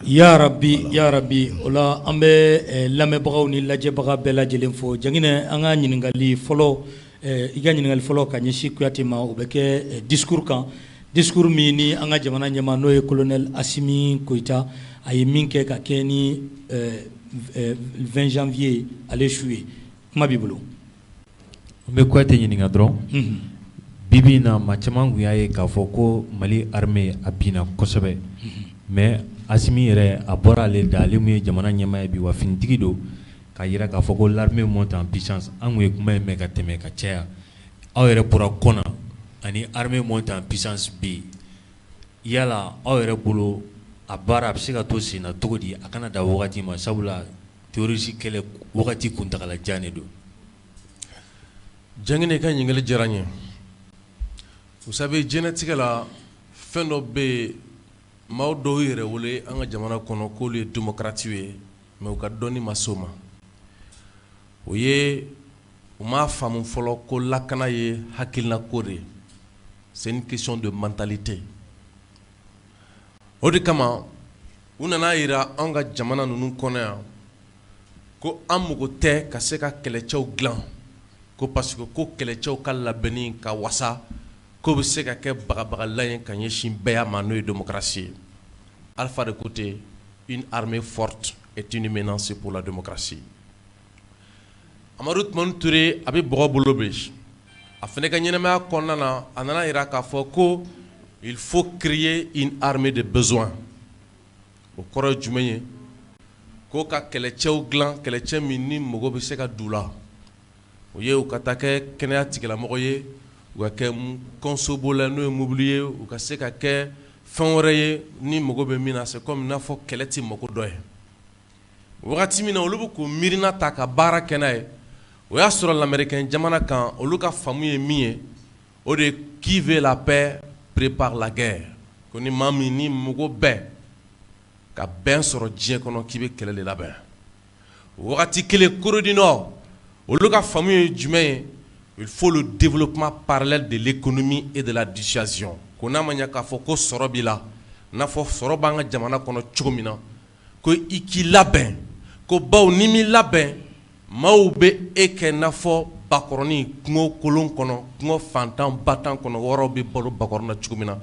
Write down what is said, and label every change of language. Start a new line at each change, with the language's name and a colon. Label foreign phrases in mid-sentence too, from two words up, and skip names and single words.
Arabic: ya rabbi
Bambara: o la an bɛ lamɛnbagaw ni lajɛbaga bɛɛ lajɛlen fo Janginɛ an ka ɲininkali fɔlɔ i ka ɲininkali fɔlɔ ka ɲɛsin Kuyatɛ ma o bɛ kɛ discours kan discours min ni an ka jamana ɲɛmaa n'o ye colonel Asimi Koyita a ye min kɛ ka kɛ ni 20 janvier ale su ye kuma b'i bolo n bɛ Kuyatɛ ɲininka dɔrɔn bibi in na maa caman tun y'a ye k'a fɔ ko Mali armée a binna kosɛbɛ mais Asimi yɛrɛ a bɔra ale da ale mun ye jamana ɲɛmaa ye bi wa finitigi don k'a jira k'a fɔ ko
French: l'armée monte en puissance
Bambara: an kun ye kuma in mɛn ka tɛmɛ ka caya aw yɛrɛ bɔra kɔna ani
French: armée monte en puissance
Bambara: bi yala aw yɛrɛ bolo a baara a bɛ se ka to sen na cogo di a kana da wagati ma sabula terroriste kɛlɛ wagati kuntagalajan de don Janginɛ ka ɲininkali diyara n ye
French: vous savez
Bambara: diɲɛlatigɛ la fɛn dɔ bɛ yen maaw dɔw yɛrɛ wele an ka jamana kɔnɔ k'olu ye démocrates ye mais u ka dɔnni ma s'o ma o ye u m'a faamu fɔlɔ ko lakana ye hakilina ko de ye
French: c'est une question de mentalité
Bambara: o de kama u nana jira an ka jamana ninnu kɔnɔ yan ko an mago tɛ ka se ka kɛlɛcɛw dilan ko
French: parce que
Bambara: ko kɛlɛcɛw ka labɛnni ka wasa ko bɛ se ka kɛ bagabagalan ye ka ɲɛsin bɛɛ y'a ma n'o ye démocratie ye.
French: Alpha de côté, une armée forte est une menace pour la démocratie.
Bambara: Amadou Toumani Touré a bɛ bɔgɔ bolo bi a fana ka ɲɛnamaya kɔnɔna na a nana yira k'a fɔ ko
French: il faut créer une armée de besoin.
Bambara: O kɔrɔ ye jumɛn ye ko ka kɛlɛcɛw dilan kɛlɛcɛ min ni mago bɛ se ka d'u la o ye u ka taa kɛ kɛnɛya tigilamɔgɔ ye u ka kɛ consobo la n'o ye mobili ye u ka se ka kɛ fɛn wɛrɛ ye ni mago bɛ min na
French: c'est comme
Bambara: n'a fɔ kɛlɛ tɛ mago dɔ ye wagati min na olu bɛ k'u miirina ta ka baara kɛ n'a ye o y'a sɔrɔ l'américain jamana kan olu ka faamu ye min ye o de
French: qui veut la paix prépare la guerre
Bambara: ko ni maa min ni mago bɛɛ ka bɛn sɔrɔ diɲɛ kɔnɔ k'i bɛ kɛlɛ de labɛn wagati kelen Corée du Nord olu ka faamu ye jumɛn ye
French: il faut le développement parallèle de l'économie et de la dissuasion
Bambara: ko n'a ma ɲɛ k'a fɔ ko sɔrɔ b'i la n'a fɔ sɔrɔ b'an ka jamana kɔnɔ cogo min na ko i k'i labɛn ko bawo ni m'i labɛn maaw bɛ e kɛ n'a fɔ bakɔrɔni kungo kolon kɔnɔ kungo fantan batan kɔnɔ wɔɔrɔw bɛ balo bakɔrɔn na cogo min na